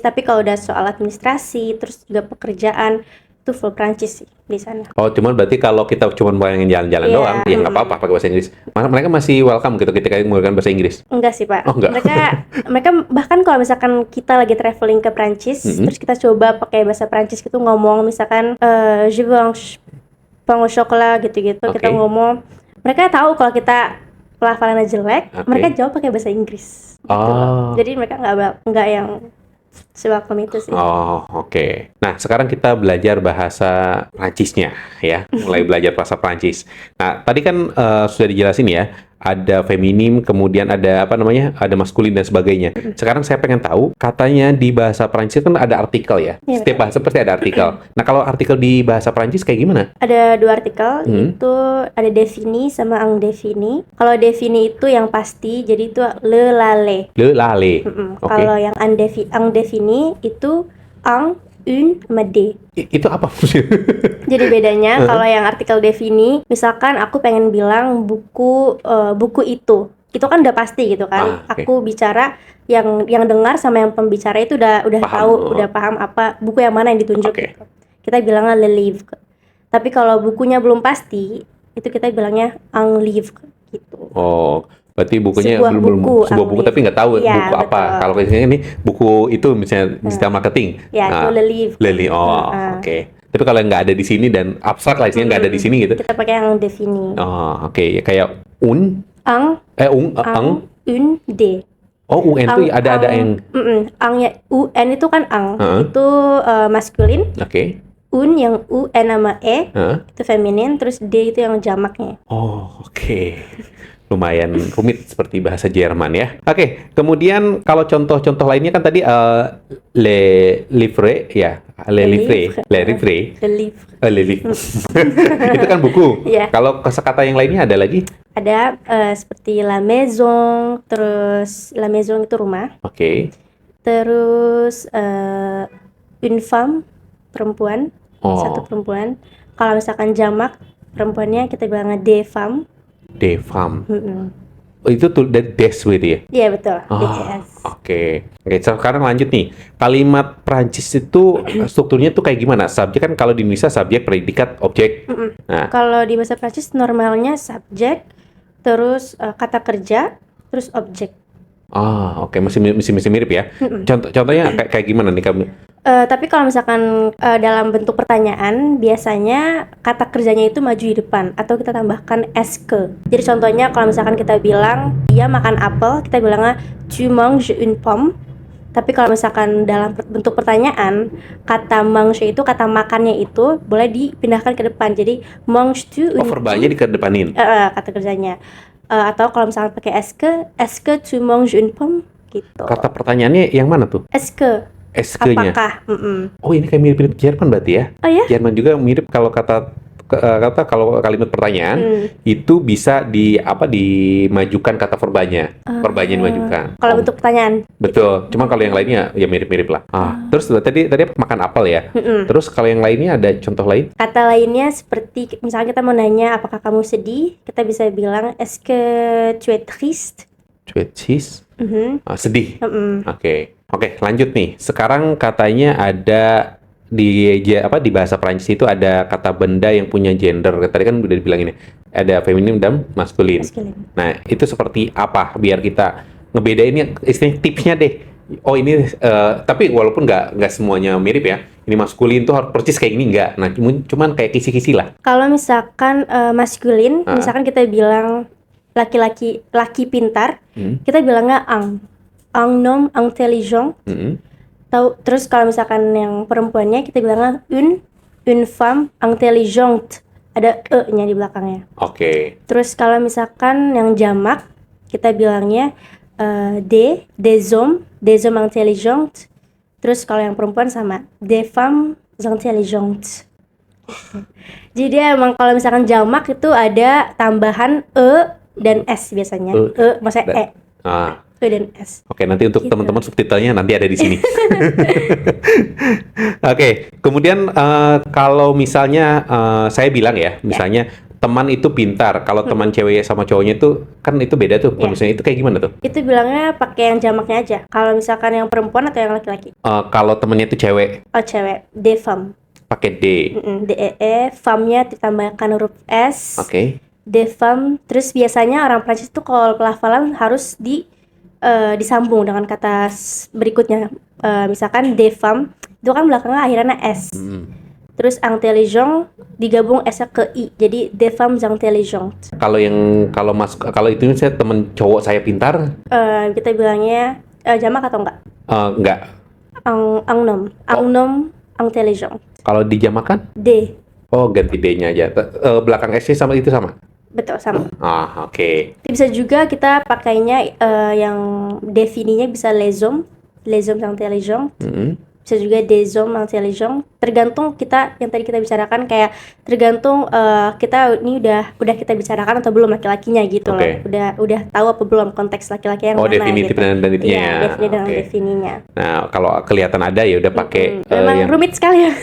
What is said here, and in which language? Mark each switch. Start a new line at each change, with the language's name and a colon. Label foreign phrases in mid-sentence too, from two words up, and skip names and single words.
Indonesian: Tapi kalau udah soal administrasi, terus juga pekerjaan, itu full Prancis sih di sana. Oh, cuman berarti kalau kita cuma bayangin jalan-jalan doang, ya nggak apa-apa pakai bahasa Inggris. Mereka masih welcome gitu ketika menggunakan bahasa Inggris? Enggak sih, Pak. Oh, enggak. Mereka bahkan kalau misalkan kita lagi traveling ke Prancis, terus kita coba pakai bahasa Prancis gitu ngomong, misalkan
French: je veux un pain au chocolat
Indonesian: gitu-gitu, kita ngomong, mereka tahu kalau kita pelafalannya jelek, mereka jawab pakai bahasa Inggris. Gitu. Jadi mereka nggak yang se-welcome itu sih. Oh, oke. Nah, sekarang kita belajar bahasa Prancisnya ya. Mulai belajar bahasa Prancis. Nah, tadi kan sudah dijelasin ya, ada feminim, kemudian ada ada maskulin dan sebagainya. Sekarang saya pengen tahu, katanya di bahasa Prancis kan ada artikel ya. Setiap bahasa pasti ada artikel. Nah, kalau artikel di bahasa Prancis kayak gimana? Ada 2 artikel, itu ada defini sama undefini. Kalau defini itu yang pasti, jadi itu
French: le lale. Le lale.
Indonesian: Kalau yang undefini itu un, sama d. Itu apa maksudnya? Jadi bedanya kalau yang artikel defini, misalkan aku pengen bilang buku itu kan udah pasti gitu kan. Aku bicara yang dengar sama yang pembicara itu udah tahu, udah paham apa buku yang mana yang ditunjuk gitu. Kita bilangnya
French: le livre.
Indonesian: Tapi kalau bukunya belum pasti, itu kita bilangnya
French: un livre
Indonesian: gitu. Oh, berarti bukunya sebuah buku tapi nggak tahu ya, buku apa. Kalau ini buku itu misalnya
English: digital marketing.
Indonesian: Ya, itu
French: le livre.
Indonesian: Oke. Tapi kalau nggak ada di sini dan abstrak lah isinya nggak ada di sini gitu. Kita pakai yang defini. Oh, oke. Ya, kayak un, d. Oh, un itu ada yang ang-nya un itu kan itu maskulin. Oke. Un yang un sama e itu feminin, terus d itu yang jamaknya. Oh, oke. lumayan rumit seperti bahasa Jerman ya. Oke, kemudian kalau contoh-contoh lainnya kan tadi
French: le livre
Indonesian: ya,
French: le livre, le livre, Le livre. le livre.
Indonesian: Itu kan buku. Iya. Kalau kosakata yang lainnya ada lagi? Ada seperti
French: la maison,
Indonesian: terus
French: la maison
Indonesian: itu rumah. Oke. Terus
French: une femme,
Indonesian: perempuan, satu Oh, perempuan. Kalau misalkan jamak perempuannya kita bilangnya
French: des femmes. des femmes.
Indonesian: Mm-mm. Oh, itu tuh dari des gitu ya? Iya betul, Oh, DES. oke. Oke, sekarang lanjut nih. Kalimat Prancis itu strukturnya tuh kayak gimana? Subjek kan kalau di Indonesia subjek, predikat, objek. Mm-mm. Nah, Kalau di bahasa Prancis normalnya subjek, terus kata kerja, terus objek. oke, masih mirip ya. Mm-mm. Contohnya kayak gimana nih kamu? Tapi kalau misalkan dalam bentuk pertanyaan, biasanya kata kerjanya itu maju di depan atau kita tambahkan eske. Jadi contohnya kalau misalkan kita bilang dia makan apel, kita bilangnya
French: tu manges une pomme.
Indonesian: Tapi kalau misalkan dalam bentuk pertanyaan, kata mange itu, kata makannya itu boleh dipindahkan ke depan. Jadi
French: manges tu une
Indonesian: Verbanya dikedepanin. kata kerjanya. Atau kalau misalkan pakai
French: eske tu manges une pomme
Indonesian: gitu. Kata pertanyaannya yang mana tuh? Eske, SK-nya. apakah? Mm-mm. Oh, ini kayak mirip-mirip Jerman berarti ya? Oh ya? Jerman juga mirip kalau kalau kalimat pertanyaan itu bisa dimajukan kata verbanya. Verbanya dimajukan. Kalau Oh, bentuk pertanyaan. betul. Cuma kalau yang lainnya ya mirip-mirip lah. Terus tadi makan apel ya. Terus kalau yang lainnya ada contoh lain? Kata lainnya seperti misalnya kita mau nanya apakah kamu sedih, kita bisa bilang
French: est-ce que tu es triste? Cuecis.
Indonesian: Mhm. Sedih. Mm-mm. Oke, lanjut nih. Sekarang katanya ada di bahasa Prancis itu ada kata benda yang punya gender. Tadi kan udah dibilang ini. Ada feminim dan maskulin. Masculine. Nah, itu seperti apa biar kita ngebedainnya, istilahnya tipsnya deh. Oh ini, tapi walaupun nggak semuanya mirip ya. Ini maskulin tuh harus persis kayak gini nggak. Nah, cuman kayak kisi-kisi lah. Kalau misalkan maskulin, misalkan kita bilang laki pintar, kita bilangnya
French: un homme intelligent.
Indonesian: Terus kalau misalkan yang perempuannya kita bilangnya
French: une femme intelligente.
Indonesian: Ada e-nya di belakangnya. Oke. Terus kalau misalkan yang jamak, kita bilangnya
French: des hommes intelligents.
Indonesian: Terus kalau yang perempuan sama,
French: des femmes intelligentes.
Indonesian: Jadi dia emang kalau misalkan jamak itu ada tambahan e dan s biasanya. Maksudnya e dan s. Oke, nanti untuk Gitu. teman-teman subtitlenya nanti ada di sini. Oke, kemudian kalau misalnya saya bilang ya, misalnya teman itu pintar. Kalau teman cewek sama cowoknya itu kan itu beda tuh. Maksudnya itu kayak gimana tuh? Itu bilangnya pakai yang jamaknya aja. Kalau misalkan yang perempuan atau yang laki-laki? Kalau temennya itu cewek, Oh cewek,
French: des femmes.
Indonesian: pakai D. DEE, femme-nya ditambahkan huruf S. Oke.
French: Des femmes.
Indonesian: Terus biasanya orang Prancis tuh kalau pelafalan harus disambung dengan kata berikutnya. Misalkan
French: des femmes,
Indonesian: itu kan belakangnya akhirnya S. Terus intelligent digabung S ke I. Jadi
French: des femmes intelligentes.
Indonesian: Kalau itu saya temen cowok saya pintar, Kita bilangnya jamak atau enggak? enggak.
French: Un homme intelligent.
Indonesian: Kalau dijamakan, D. oh ganti D-nya aja. Belakang S-nya sama itu sama. Betul, sama. Oke. Bisa juga kita pakainya yang defininya bisa
French: les hommes intelligents.
Indonesian: Bisa juga
French: des hommes intelligents.
Indonesian: Tergantung kita yang tadi kita bicarakan, kayak tergantung kita ini udah kita bicarakan atau belum laki-lakinya gitu loh. Oke. Udah tahu apa belum konteks laki-laki yang mana Definitif gitu. dan itunya Iya, ya. definisi dengan Oke. defininya. Nah, kalau kelihatan ada ya udah pakai Memang yang rumit sekali ya.